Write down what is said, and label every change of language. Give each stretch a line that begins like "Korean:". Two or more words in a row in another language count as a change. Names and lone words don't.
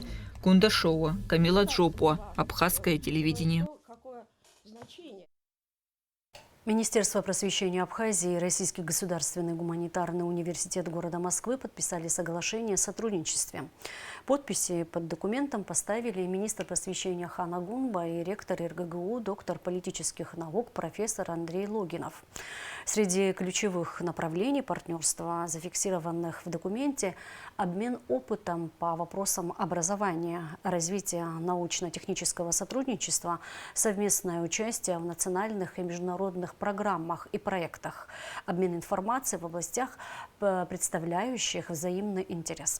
Russian: Кундашова, Камила Джопуа, Абхазское телевидение. Министерство просвещения Абхазии и Российский государственный гуманитарный университет города Москвы подписали соглашение о сотрудничестве. Подписи под документом поставили министр просвещения Хан Агунба и ректор РГГУ, доктор политических наук, профессор Андрей Логинов. Среди ключевых направлений партнерства, зафиксированных в документе, обмен опытом по вопросам образования, развития научно-технического сотрудничества, совместное участие в национальных и международных программах и проектах, обмен информацией в областях, представляющих взаимный интерес.